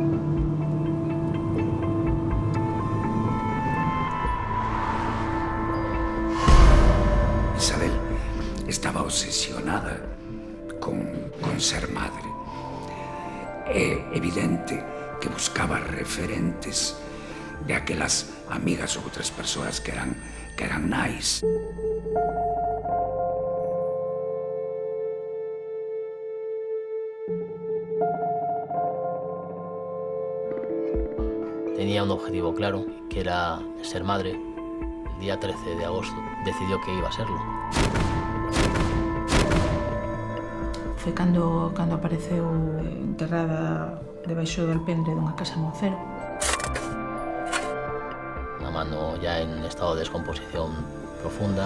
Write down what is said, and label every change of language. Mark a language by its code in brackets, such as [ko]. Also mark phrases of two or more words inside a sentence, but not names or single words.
[es] Isabel estaba obsesionada con ser madre. [gl] É evidente que buscaba referentes de aquelas amigas ou outras persoas que eran nais. [es] Tenía un objetivo claro, que era ser madre. El día 13 de agosto decidió que iba a serlo. [gl] Foi cando apareceu enterrada debaixo do alpendre dunha casa en Moncero. [es] Una mano ya en estado de descomposición profunda.